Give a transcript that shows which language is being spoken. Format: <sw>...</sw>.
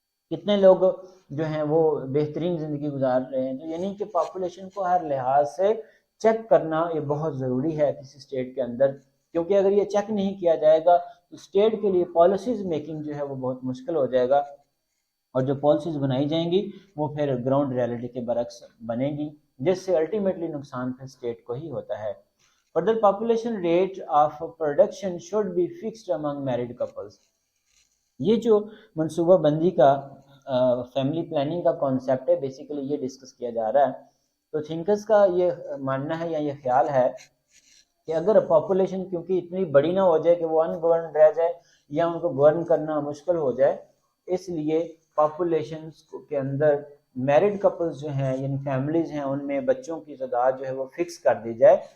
<ur>کتنے لوگ جو ہیں وہ بہترین زندگی گزار رہے ہیں. تو یعنی کہ پاپولیشن کو ہر لحاظ سے چیک کرنا یہ بہت ضروری ہے کسی اسٹیٹ کے اندر, کیونکہ اگر یہ چیک نہیں کیا جائے گا تو اسٹیٹ کے لیے پالیسیز میکنگ جو ہے وہ بہت مشکل ہو جائے گا, اور جو پالیسیز بنائی جائیں گی وہ پھر گراؤنڈ ریالٹی کے برعکس بنے گی, جس سے الٹیمیٹلی نقصان پھر اسٹیٹ کو ہی ہوتا ہے.</ur> <en>Further population rate of production should be fixed among married couples.</en> <ur>یہ جو منصوبہ بندی کا فیملی پلاننگ کا کانسیپٹ ہے, بیسیکلی یہ ڈسکس کیا جا رہا ہے. تو تھنکرز کا یہ ماننا ہے یا یہ خیال ہے کہ اگر پاپولیشن کیونکہ اتنی بڑی نہ ہو جائے کہ وہ ان گورن رہ جائے یا ان کو گورن کرنا مشکل ہو جائے, اس لیے پاپولیشن کے اندر میرڈ کپلز جو ہیں یعنی فیملیز ہیں ان میں بچوں کی تعداد جو ہے وہ فکس کر دی جائے.</ur>